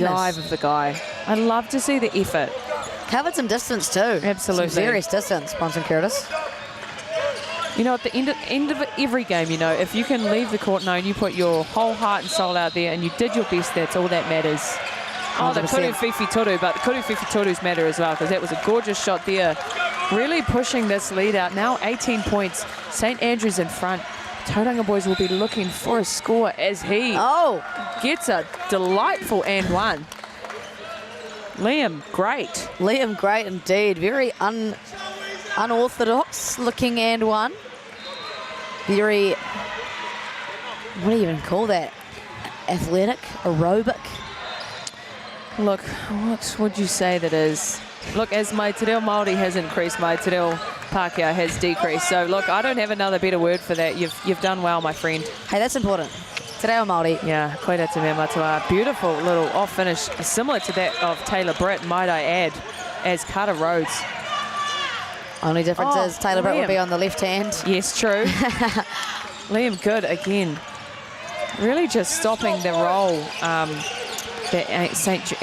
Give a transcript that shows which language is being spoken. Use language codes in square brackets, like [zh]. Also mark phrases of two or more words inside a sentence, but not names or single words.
[en] The dive of the guy. I'd love to see the effort. Covered some distance too. Absolutely. Some serious distance, Bronson Curtis. You know, at the end of every game, you know, if you can leave the court knowing you put your whole heart and soul out there and you did your best, that's all that matters. 100%. Oh, the [mi] kuru whiwhi toru, [en] but the [mi] kuru whiwhi torus [en] matter as well because that was a gorgeous shot there. Really pushing this lead out. Now 18 points. St. Andrews in front. Tauranga boys will be looking for a score as he gets a delightful and one. Liam, great. Liam, great indeed. Very unorthodox looking and one. Very, what do you even call that? Athletic, aerobic. Look, what would you say that is? Look, as my [mi] te reo Māori [en] has increased, my [mi] te reo Pākehā [en] has decreased. So look, I don't have another better word for that. You've done well, my friend. Hey, that's important. [mi] Te reo Māori. Yeah, koera te mea matua. [en] Beautiful little off finish, similar to that of Taylor Britt, might I add, as Carter Rhodes. Only difference is Taylor Britt will be on the left hand. Yes, true. Liam Good again. Really just stopping the roll that St.